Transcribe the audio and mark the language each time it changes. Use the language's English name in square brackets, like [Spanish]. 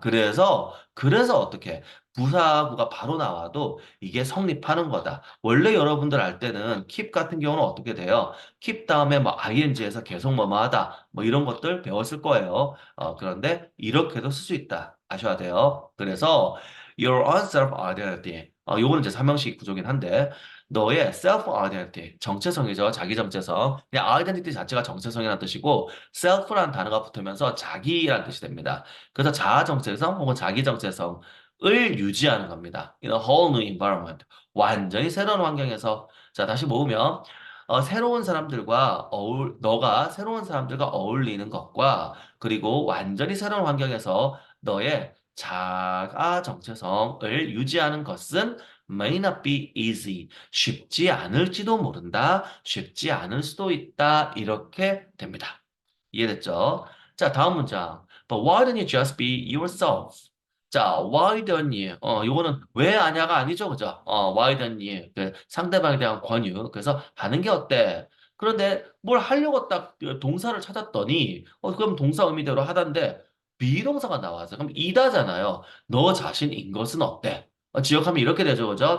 [Korean] 그래서 어떻게 부사구가 바로 나와도 이게 성립하는 거다. 원래 여러분들 알 때는 keep 같은 경우는 어떻게 돼요? keep 다음에 뭐 ing에서 계속 뭐뭐 하다 뭐 이런 것들 배웠을 거예요. 그런데 이렇게도 쓸 수 있다. 아셔야 돼요. [English] 그래서 your own self-identity. [Korean] 요거는 이제 삼형식 구조긴 한데 너의 self-identity, 정체성이죠. 자기 정체성. 그냥 identity 자체가 정체성이라는 뜻이고 self라는 단어가 붙으면서 자기라는 뜻이 됩니다. 그래서 자아 정체성 혹은 자기 정체성을 유지하는 겁니다. [English] In a whole new environment. [Korean] 완전히 새로운 환경에서 자, 다시 모으면 새로운 사람들과 너가 새로운 사람들과 어울리는 것과 그리고 완전히 새로운 환경에서 너의 자아 정체성을 유지하는 것은 [English] may not be easy. [Korean] 쉽지 않을지도 모른다. 쉽지 않을 수도 있다. 이렇게 됩니다. 이해됐죠? 자, 다음 문장. [English] But why don't you just be yourself? 자, why don't you? [Korean] 요거는 왜 아냐가 아니죠, 그죠? [English] why don't you? [Korean] 그 상대방에 대한 권유. 그래서 하는 게 어때? 그런데 뭘 하려고 딱 동사를 찾았더니, 그럼 동사 의미대로 하던데, 비동사가 나와서, 그럼 이다잖아요. 너 자신인 것은 어때? 지역하면 이렇게 되죠, 그죠?